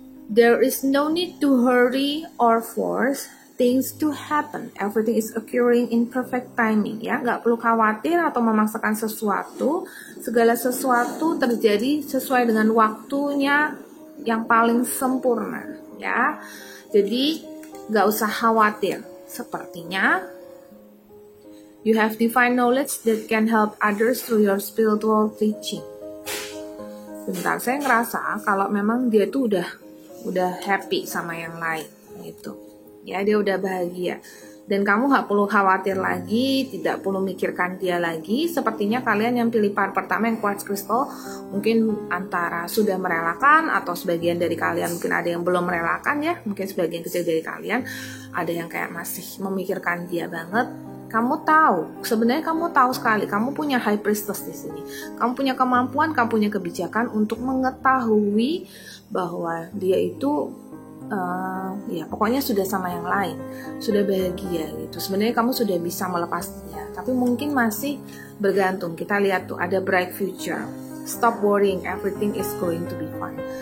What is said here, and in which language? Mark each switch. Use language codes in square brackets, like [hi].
[en] There is no need to hurry or force things to happen. Everything is occurring in perfect timing. [id] Ya, nggak perlu khawatir atau memaksakan sesuatu. Segala sesuatu terjadi sesuai dengan waktunya yang paling sempurna. Ya, jadi nggak usah khawatir. [en] Sepertinya you have divine knowledge that can help others through your spiritual teaching. [id] Bentar, saya ngerasa kalau memang dia tuh udah happy sama yang lain gitu ya, dia udah bahagia dan kamu gak perlu khawatir lagi, tidak perlu mikirkan dia lagi. Sepertinya kalian yang pilih part pertama yang quartz crystal mungkin antara sudah merelakan, atau sebagian dari kalian mungkin ada yang belum merelakan ya, mungkin sebagian kecil dari kalian ada yang kayak masih memikirkan dia banget. Kamu tahu, sebenarnya kamu tahu sekali, kamu punya high priestess di sini. Kamu punya kemampuan, kamu punya kebijakan untuk mengetahui bahwa dia itu ya pokoknya sudah sama yang lain, sudah bahagia gitu. Sebenarnya kamu sudah bisa melepas dia, tapi mungkin masih bergantung. Kita lihat tuh ada [en] bright future. Stop worrying, everything is going to be fine.